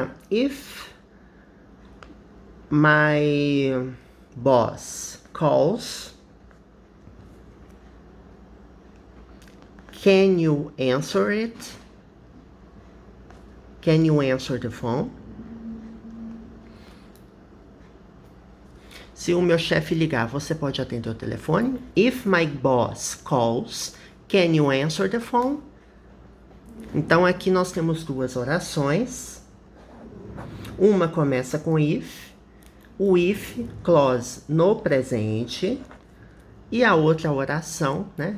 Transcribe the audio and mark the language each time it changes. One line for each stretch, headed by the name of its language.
English: If my boss calls, can you answer it? Can you answer the phone?
Portuguese: Se o meu chefe ligar, você pode atender o telefone?
English: If my boss calls, can you answer the phone?
Portuguese: Então aqui nós temos duas orações. Uma começa com if, o if clause no presente, e a outra oração, né?